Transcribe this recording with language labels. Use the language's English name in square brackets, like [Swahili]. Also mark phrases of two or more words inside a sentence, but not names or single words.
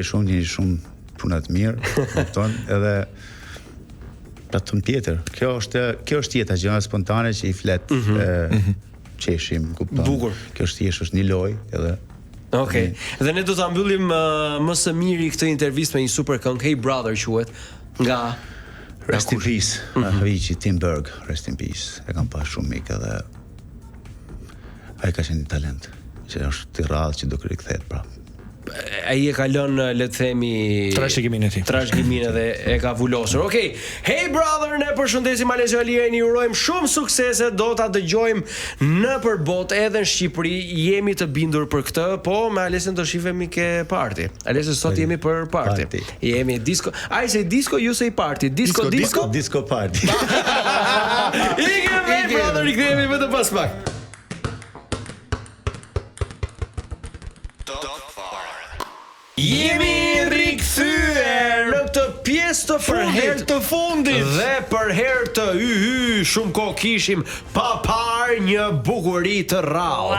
[Albanian] Shumë puna të mirë, kupton, edhe platform tjetër. Kjo është jeta gjëra spontane që i flet qeshim, kupton. Bukur. Kjo është një lojë edhe. Okej. Dhe ne do ta mbyllim më së miri këtë intervistë me një super këngë, Hey Brother quhet, nga [English] Rest in Peace, Avicii, Tim Berg, Rest in Peace. [Albanian] E kam pas shumë mik edhe ai ka qenë talent, që është i rradh që do rikthehet prapë. Ai e ka lënë, le të themi, trashëgimin e tij. Trashëgimin edhe e ka vulosur. Okej. Hey Brother, ne përshëndesim Alessio Alieni, ju urojmë shumë suksese, do ta dëgjojmë nëpër botë edhe në Shqipëri. Jemi të bindur për këtë, po me Alesin do shifemi ke party. Alessio, sot jemi për party. Jemi disco. [English] Ai say disco, you say party. Disco. Disco party. [Albanian] Hey Brother, ikthehemi vetëm pas pak. Jemi rikthyer në këtë pjesë të fundit të fundit. Dhe për herë të shumë kohë kishim pa parë një bukuri të rrallë.